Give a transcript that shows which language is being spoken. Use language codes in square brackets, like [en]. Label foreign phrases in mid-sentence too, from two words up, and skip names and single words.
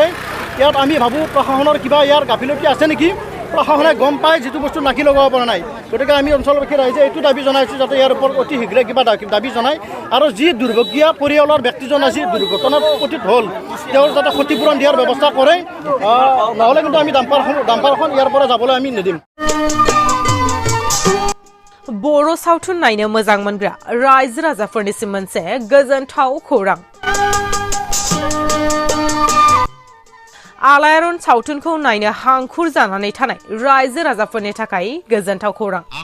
[as] ইয়াত আমি ভাবোঁ প্ৰশাসনৰ কিবা ইয়াৰ গাফিলতি আছে নেকি, প্ৰশাসনে গম পায় যিটো বস্তু নাকি লগাব পৰা নাই। গতিকে আমি অঞ্চলবাসী ৰাইজে এইটো দাবী জনাইছোঁ যাতে ইয়াৰ ওপৰত অতি শীঘ্ৰে কিবা দাবী জনায় আৰু যি দুৰ্ভগীয়া পৰিয়ালৰ ব্যক্তিজন আজি দুৰ্ঘটনাত পতিত হ'ল তেওঁৰ যাতে ক্ষতিপূৰণ দিয়াৰ ব্যৱস্থা কৰে, নহ'লে কিন্তু আমি ডাম্পাৰখন ইয়াৰ পৰা যাবলৈ আমি নিদিম। [brx] बर' सावथुन नायनो मोजां मोनग्रा रायजो राजाफोरनिसिम मोनसे गोजोनथाव खौरां। आलायारन सावथुनखौ नायनो हांखुर जानानै थानाय रायजो राजाफोरनि थाखाय गोजोनथाव खौरां।